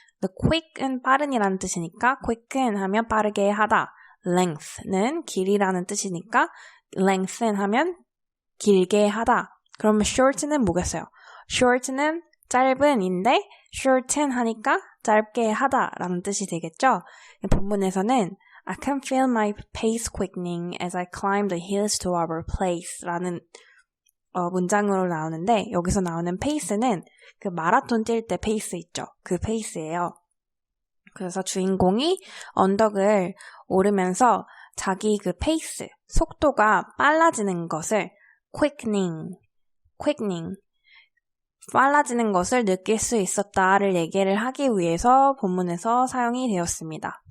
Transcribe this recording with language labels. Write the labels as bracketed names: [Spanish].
[English] The quick [Korean] 은 빠른이라는 뜻이니까 quicken 하면 빠르게 하다. length는 길이라는 뜻이니까 lengthen 하면 길게 하다. 그러면 shorten은 뭐겠어요? shorten은 짧은인데 shorten 하니까 짧게 하다라는 뜻이 되겠죠? 본문에서는 [English] I can feel my pace quickening as I climb the hills to our place [Korean] 라는 문장으로 나오는데 여기서 나오는 pace는 그 마라톤 뛸 때 페이스 있죠? 그 페이스예요. 그래서 주인공이 언덕을 오르면서 자기 그 페이스, 속도가 빨라지는 것을 [English] quickening [Korean] 빨라지는 것을 느낄 수 있었다를 얘기를 하기 위해서 본문에서 사용이 되었습니다.